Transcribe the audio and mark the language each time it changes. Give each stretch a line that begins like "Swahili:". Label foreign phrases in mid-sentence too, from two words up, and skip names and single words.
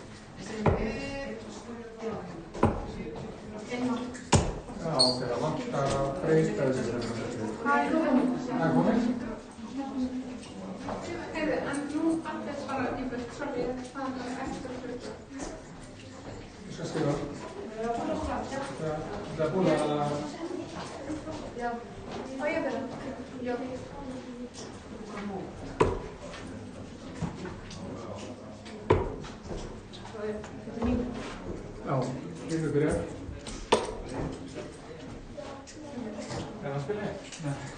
Icelandic: Já, þegar vantar að breyta þessu. Það er komið. Heyrðu, en nú allir bara í burt, sorry, það er eftir að hluta. Ég skal skrifa.
Finnish: Sitä puolella Joo. Ajatella. Joo.
Swedish: ja, vill du börja? Kan man spela? Nej.